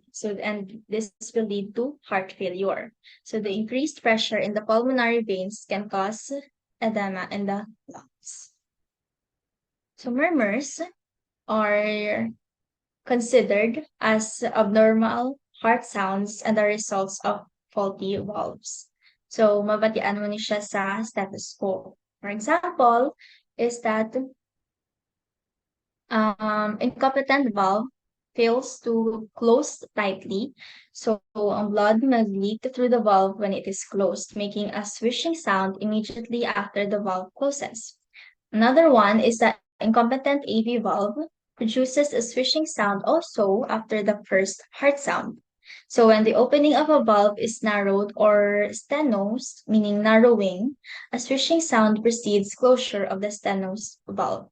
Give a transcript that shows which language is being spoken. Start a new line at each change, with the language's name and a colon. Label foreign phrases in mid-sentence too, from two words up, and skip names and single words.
English: And this will lead to heart failure. So the increased pressure in the pulmonary veins can cause edema in the lungs. So murmurs are considered as abnormal heart sounds and are results of faulty valves.
Hiligaynon: So mabatian mo ni siya sa stethoscope.
English: For example, is that incompetent valve fails to close tightly, so ang blood mag-leak through the valve when it is closed, making a swishing sound immediately after the valve closes. Another one is that incompetent AV valve produces a swishing sound also after the first heart sound. So when the opening of a valve is narrowed or stenosed, meaning narrowing, a swishing sound precedes closure of the stenosed valve.